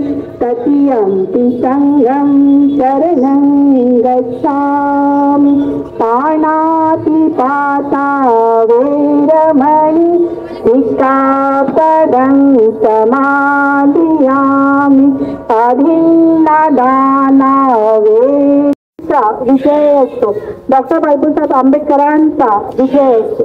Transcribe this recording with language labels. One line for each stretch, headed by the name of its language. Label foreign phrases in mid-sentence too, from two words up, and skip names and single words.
Pali: तृतीयंपि संघं शरणं गच्छामि। पाणातिपाता वैरमणि सिक्खापदं समादियामि। अभिन्नदाना
Marathi: यांचा विजय असतो. डॉक्टर बाबासाहेब आंबेडकरांचा विजय असतो.